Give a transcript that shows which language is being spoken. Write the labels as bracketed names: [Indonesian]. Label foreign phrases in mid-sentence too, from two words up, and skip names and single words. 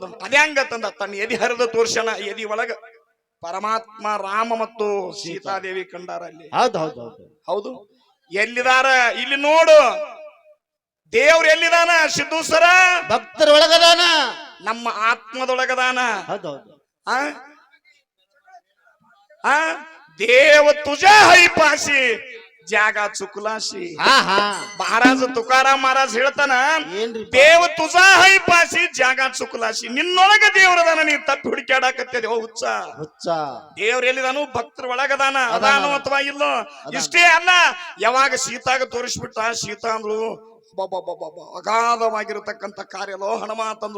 [Kannada] ಅದೇ ಹಂಗತ್ತಂದ ತನ್ನ ಎದಿ ಹರಿದ ತೋರ್ಸನ. ಎದಿ ಒಳಗ ಪರಮಾತ್ಮ ರಾಮ ಮತ್ತು ಸೀತಾದೇವಿ ಕಂಡಾರ ಅಲ್ಲಿ. ಹೌದು, ಎಲ್ಲಿದಾರ ಇಲ್ಲಿ ನೋಡು. ದೇವ್ರ ಎಲ್ಲಿದಾನ? ಸಿದ್ದು ಸರ ಭಕ್ತರ ಒಳಗದಾನ, ನಮ್ಮ ಆತ್ಮದೊಳಗದಾನ. [Marathi] देव तुझ्या हरिपाशी जागा चुकलाशी. महाराज तुकाराम महाराज ಹೇಳ್ತಾನ, देव तुजा हैपासी जाग चुकलासी. [Kannada] ನಿನ್ನೊಳಗ ದೇವರದಾನ, ನೀ ತಪ್ಪಿ ಹುಡುಕ್ಯಾಡಕತ್ತಿದೆ. ಹುಚ್ಚ ದೇವ್ರ ಎಲ್ಲಿದಾನು? ಭಕ್ತರ ಒಳಗದಾನ. ಅದಾನು ಅಥವಾ ಇಲ್ಲೋ? ಇಷ್ಟೇ ಅಲ್ಲ, ಯಾವಾಗ ಸೀತಾಗ ತೋರಿಸ್ಬಿಟ್ಟ. ಸೀತಾ ಅಂದ್ಳು ಅಗಾಧವಾಗಿರತಕ್ಕಂತ ಕಾರ್ಯಲೋ ಹನುಮ ಅಂತಂದ್ಳು.